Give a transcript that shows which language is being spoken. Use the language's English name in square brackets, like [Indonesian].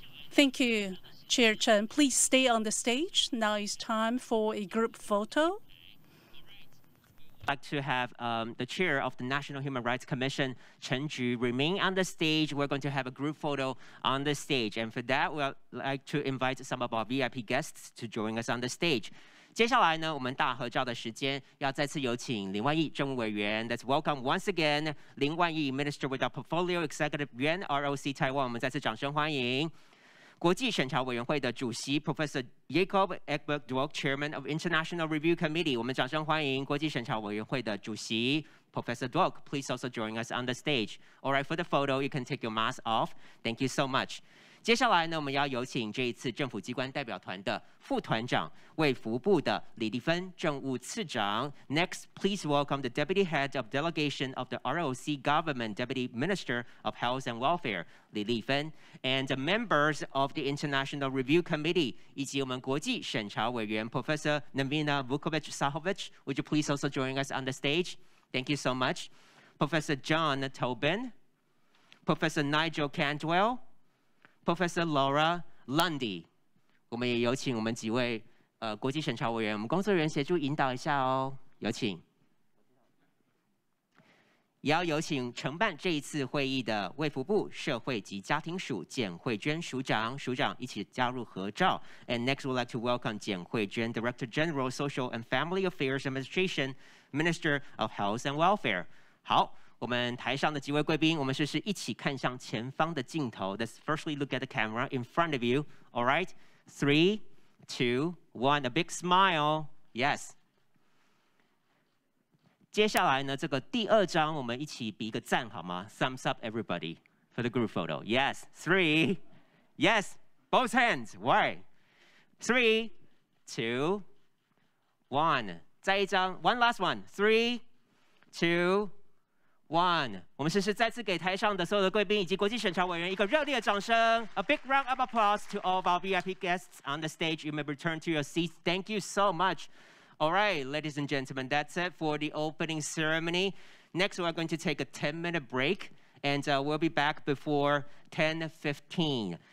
[English] Thank you, Chair Chen. Please stay on the stage. Now it's time for a group photo. like to have the chair of the National Human Rights Commission, Chen Ju, remain on the stage. We're going to have a group photo on the stage. And for that, we'd like to invite some of our VIP guests to join us on the stage. [Chinese] 接下来呢，我们大合照的时间要再次有请林万益政务委员。 [English] Let's welcome once again 林万益 Minister with our Portfolio Executive Yuan ROC Taiwan。 [Chinese] 我们再次掌声欢迎。国际审查委员会的主席 Professor Jacob Egbert-Dwok, [English] Chairman of International Review Committee。 [Chinese] 我们掌声欢迎国际审查委员会的主席 Professor Dwok. [English] Please also join us on the stage. All right, for the photo, you can take your mask off. Thank you so much. [Chinese] 接下来呢，我们要有请这一次政府机关代表团的副团长，卫福部的李丽芬政务次长。 [English] Next, please welcome the Deputy Head of Delegation of the ROC Government, Deputy Minister of Health and Welfare, 李丽芬 and the members of the International Review Committee, [Chinese] 以及我们国际审查委员 [English] Professor Nevena Vukovic-Sahovic. Would you please also join us on the stage? Thank you so much. [Chinese] Professor John Tobin, Professor Nigel Cantwell, Professor Laura Lundy， 我们也有请我们几位国际审查委员，我们工作人员协助引导一下哦，有请。也要有请承办这一次会议的卫福部社会及家庭署简慧娟署长一起加入合照。 [English] And next, we'd like to welcome 简慧娟 Director General Social and Family Affairs Administration, Minister of Health and Welfare。 [Chinese] 好。我们台上的几位贵宾，我们试试一起看向前方的镜头。 [English] Let's firstly look at the camera in front of you. All right, 3, 2, 1. A big smile. Yes. [Chinese] 接下来呢，这个第二张，我们一起比一个赞好吗 ？ [English] Thumbs up, everybody, for the group photo. Yes. 3. Yes. Both hands. Right. 3, 2, 1. [Chinese] 再一张 [English] ，One last one. 3, 2. [Chinese] 1， 我们试试再次给台上的所有的贵宾以及国际审查委员一个热烈的掌声。 [English] A big round of applause to all of our VIP guests on the stage. You may return to your seats. Thank you so much. All right, ladies and gentlemen, that's it for the opening ceremony. Next, we're going to take a 10-minute break, and we'll be back before 10:15.